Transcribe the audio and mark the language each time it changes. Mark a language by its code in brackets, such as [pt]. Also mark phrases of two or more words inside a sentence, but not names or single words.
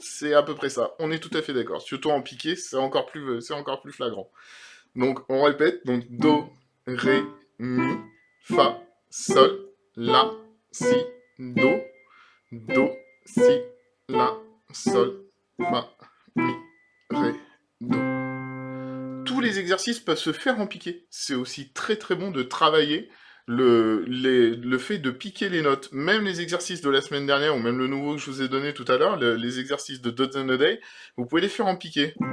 [fr] C'est à peu près ça. On est tout à fait d'accord. Surtout en piqué, c'est encore plus flagrant. Donc, on répète. Donc, Do, Ré, Mi, Fa, Sol, La, Si, Do. Do, Si, La, Sol, Fa, Mi, Ré, Do. Tous les exercices peuvent se faire en piqué. C'est aussi très très bon de travailler le fait de piquer les notes. Même les exercices de la semaine dernière, ou même le nouveau que je vous ai donné tout à l'heure, les exercices de Dots and a Day, vous pouvez les faire en piqué.